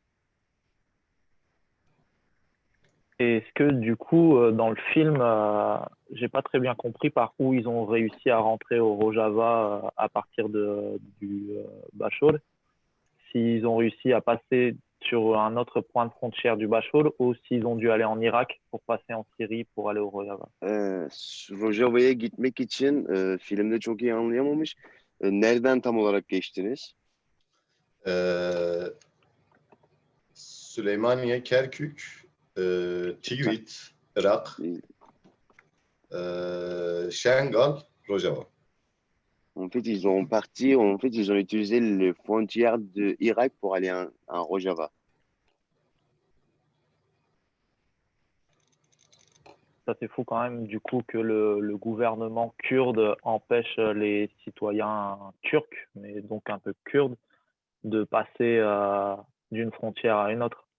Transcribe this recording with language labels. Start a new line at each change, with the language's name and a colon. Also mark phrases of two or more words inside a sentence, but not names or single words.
French: Et est-ce que du coup, dans le film, j'ai pas très bien compris par où ils ont réussi à rentrer au Rojava à partir du Bachol, s'ils ont réussi à passer sur un autre point de frontière du Bachol ou s'ils ont dû aller en Irak pour passer en Syrie pour aller au Rojava.
Turkish: Rojava'ya gitmek için filmde çok iyi anlayamamış. Nereden tam olarak geçtiniz? Süleymaniye, Kerkük, Tigrit, Irak, Şengal, Rojava.
French: En fait, ils ont utilisé les frontières de Irak pour aller en Rojava. Ça, c'est fou quand même, du coup, que le gouvernement kurde empêche les citoyens turcs, mais donc un peu kurdes, de passer d'une frontière à une autre.